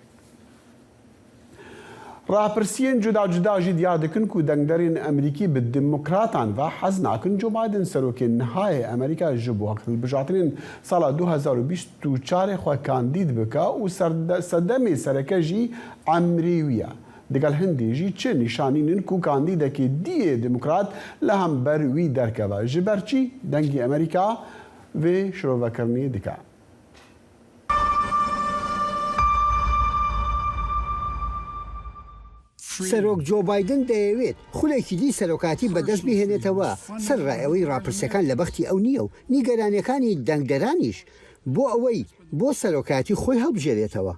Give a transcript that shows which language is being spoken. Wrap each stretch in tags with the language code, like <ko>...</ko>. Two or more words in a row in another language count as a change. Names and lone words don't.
<ku>Rapirsiyên cuda cuda jî diyar dikin ku dengderên Amerîkî bi demokratan ve hez nakin Joe Biden serokê nihayê Amerîka ji bo hilbijartinên sala 2024 xwe kandîd bike û sedemê sereke jî emrî wî ye. Digel hindê jî çi nîşanînin ku kandîdekê diyê demokrat li hember wî derkeve. Ji ber çî dengê Amerîka vê şirovekirinê dike.</ku> <ckb>سەرۆک جۆ بایدن دەیەوێت خولێکی دی سەرۆکاتی بەدەست بهێنێتەوە سەر ڕایەوەی ڕاپرسەکان لە بەختی ئەو نییە و نیگەرانیەکانی دەنگدەرانیش بۆ ئەوەی بۆ سەرۆکاتی خۆی هەڵبژێرێتەوە.</ckb>